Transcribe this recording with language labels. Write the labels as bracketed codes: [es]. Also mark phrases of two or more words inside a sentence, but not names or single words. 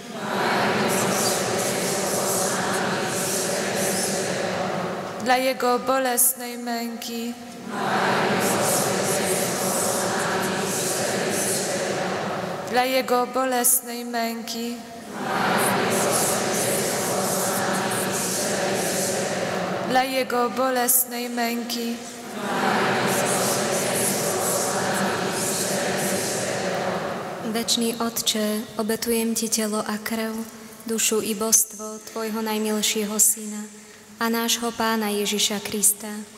[pl] dla Jego bolesnej męki, dla Jego bolesnej męki, dla Jego bolesnej męki, [sk] Večný Otče, obetujem Ti telo a krv, dušu i božstvo Tvojho najmilšieho Syna a nášho Pána Ježiša Krista.